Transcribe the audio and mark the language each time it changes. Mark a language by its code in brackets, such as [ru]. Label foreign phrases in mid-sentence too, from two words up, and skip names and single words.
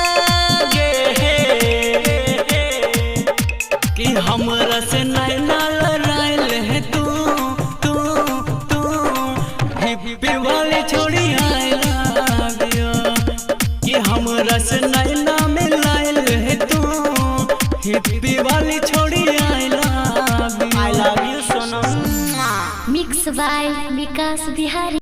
[bho] कि हमरा से नैना लड़ाइल है तू। हिप्पी वाली छोड़ी [en] I love you. [bho] कि हमरा से नैना मिलाइल है तू। हिप्पी वाली छोड़ी [en] I love you. I love you सोना। mix by विकास बिहारी।